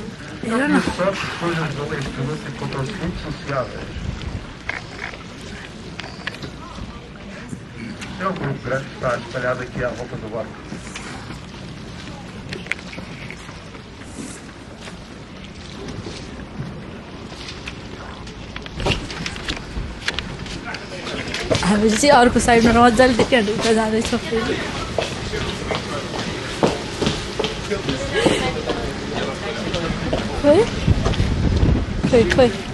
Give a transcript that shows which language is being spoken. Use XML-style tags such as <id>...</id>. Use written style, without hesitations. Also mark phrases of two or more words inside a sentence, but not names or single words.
<pt>Só depois as duas instrumentos encontram-se muito sociáveis. É um grupo grande que está espalhado aqui à volta do barco.</pt> <ne>हामी चाहिँ अर्को साइडमा मजाले देखिहाल्नु उता जाँदैछौँ खोइ खोइ खोइ</ne>